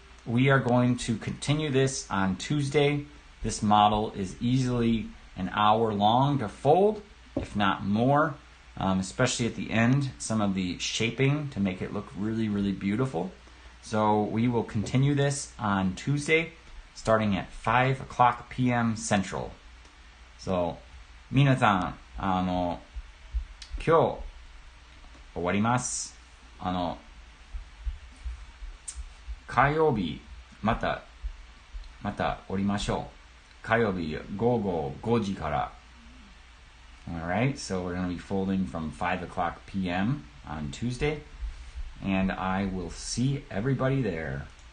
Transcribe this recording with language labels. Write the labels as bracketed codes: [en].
[en] We are going to continue this on Tuesday. This model is easily an hour long to fold, if not more, especially at the end, some of the shaping to make it look really, really beautiful. So we will continue this on Tuesday, starting at 5 o'clock p.m. Central. [ja] So, 皆さん、今日終わります。火曜日またおりましょう。火曜日午後5時から。 [en] Alright, so we're going to be folding from 5 o'clock p.m. on Tuesday, and I will see everybody there.